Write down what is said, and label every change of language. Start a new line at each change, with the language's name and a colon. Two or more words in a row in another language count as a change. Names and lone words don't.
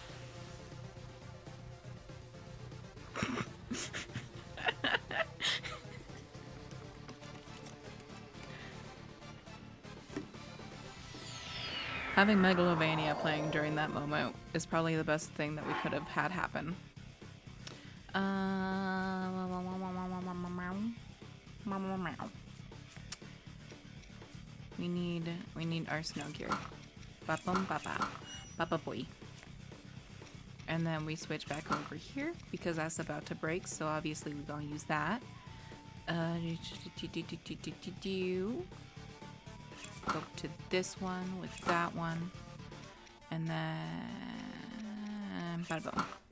English: Having Megalovania playing during that moment is probably the best thing that we could have had happen. We need our snow gear. Ba-bum ba-ba. Ba-ba boy. And then we switch back over here because that's about to break, so obviously we're gonna use that. Go to this one with that one. And then bada boom.